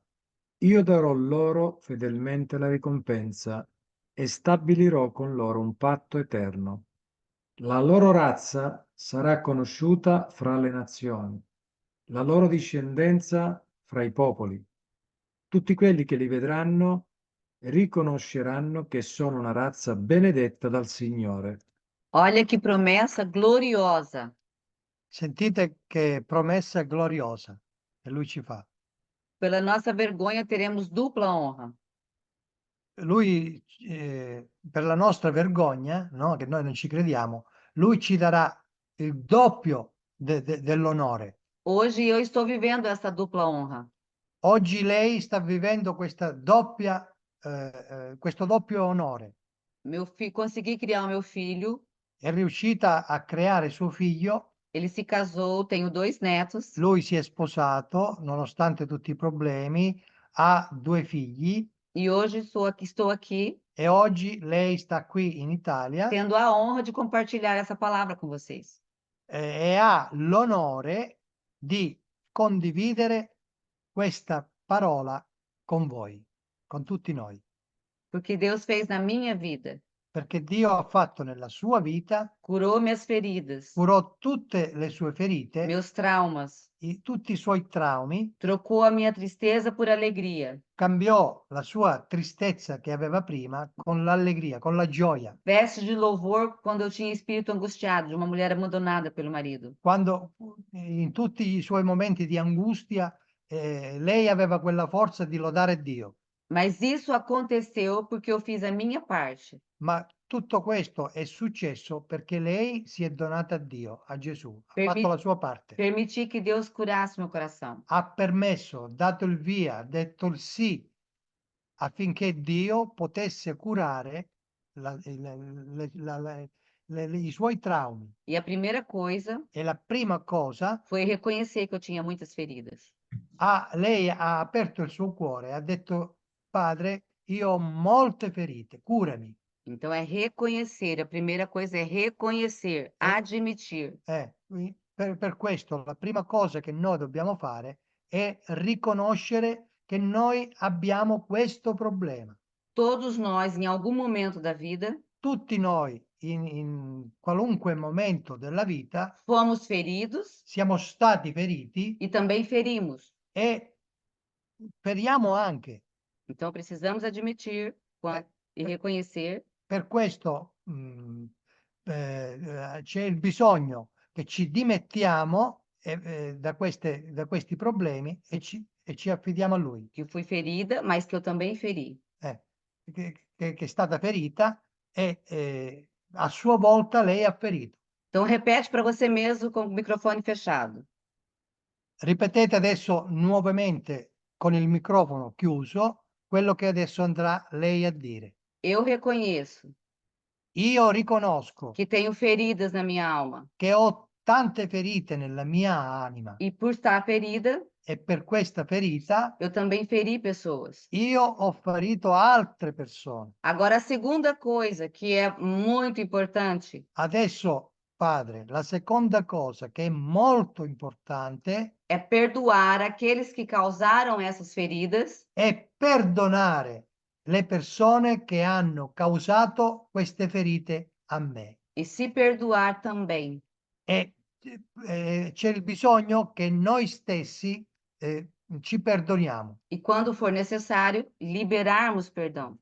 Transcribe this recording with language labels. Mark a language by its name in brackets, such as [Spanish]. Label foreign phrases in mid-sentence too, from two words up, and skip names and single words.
[Italian] Io darò loro fedelmente la ricompensa e stabilirò con loro un patto eterno. La loro razza sarà conosciuta fra le nazioni, la loro discendenza fra i popoli. Tutti quelli che li vedranno riconosceranno che sono una razza benedetta dal Signore. [Portuguese] Olha que promessa gloriosa. [Italian] Sentite che promessa gloriosa che lui ci fa. [Portuguese] Pela nossa vergonha teremos dupla honra. [Italian] Lui, per la nostra vergogna, no, che noi non ci crediamo, lui ci darà il doppio dell'onore. [Portuguese] Hoje eu estou vivendo essa dupla honra. [Italian] Oggi lei sta vivendo questo doppio onore. [Portuguese] Consegui criar o meu filho. [Italian] È riuscita a creare suo figlio, [Portuguese] Ele se casou, tenho 2 netos. [Italian] lui si è sposato, nonostante tutti i problemi, ha 2 figli [Portuguese] E hoje estou aqui [Italian] e oggi lei sta qui in Italia [Portuguese] tendo a honra de compartilhar essa palavra com vocês. [Italian] e ha l'onore di condividere questa parola con voi, con tutti noi, [Portuguese] Porque Deus fez na minha vida. [Italian] perché Dio ha fatto nella sua vita, [Portuguese] Curou minhas feridas, [Italian] curò tutte le sue ferite, [Portuguese] meus traumas. [Italian] tutti i suoi traumi, [Portuguese] Trocou a minha tristeza por alegria. [Italian] cambiò la sua tristezza che aveva prima con l'allegria, con la gioia. [Portuguese] Veste de louvor quando eu tinha espírito angustiado de uma mulher abandonada pelo marido. [Italian] Quando in tutti i suoi momenti di angustia, lei aveva quella forza di lodare Dio. [Portuguese] Mas isso aconteceu porque eu fiz a minha parte. [Italian] Ma tutto questo è successo perché lei si è donata a Dio, a Gesù, ha [Portuguese] Permi- [Italian] fatto la sua parte, [Portuguese] Permiti que Deus curasse meu coração. [Italian] ha permesso, dato il via, detto il sì, affinché Dio potesse curare i suoi traumi. [Portuguese] E a primeira coisa [Italian] E la prima cosa, [Portuguese] foi reconhecer que eu tinha muitas feridas. [Italian] lei ha aperto il suo cuore, ha detto, Padre, io ho molte ferite, curami. [Portuguese] Então é reconhecer. A primeira coisa é reconhecer, admitir. [Italian] Per questo la prima cosa che noi dobbiamo fare è riconoscere che noi abbiamo questo problema. [Portuguese] Todos nós, em algum momento da vida, [Italian] Tutti noi, in qualunque momento della vita, [Portuguese] fomos feridos [Italian] siamo stati feriti [Portuguese] e também ferimos. [Italian] e feriamo anche. [Portuguese] Então precisamos admitir e reconhecer. [Italian] Per questo c'è il bisogno che ci dimettiamo da questi problemi e ci affidiamo a Lui, [Portuguese] Que fui ferida, mas que eu também feri. [Italian] che è stata ferita e a sua volta lei ha ferito. [Portuguese] Então repete para você mesmo com o microfone fechado. [Italian] Ripetete adesso nuovamente con il microfono chiuso quello che adesso andrà lei a dire. [Portuguese] Eu reconheço [Italian] Io riconosco [Portuguese] que tenho feridas na minha alma. [Italian] che ho tante ferite nella mia anima [Portuguese] E por estar ferida, [Italian] e per questa ferita [Portuguese] eu também feri pessoas. [Italian] io ho ferito altre persone. [Portuguese] Agora, a segunda coisa que é muito importante [Italian] Adesso Padre. La seconda cosa che è molto importante [Portuguese] é perdoar aqueles que causaram essas feridas [Italian] è perdonare le persone che hanno causato queste ferite a me. [Portuguese] e se perdoar também. [Italian] E c'è il bisogno che noi stessi ci perdoniamo [Portuguese] E quando for necessário, liberarmos perdão.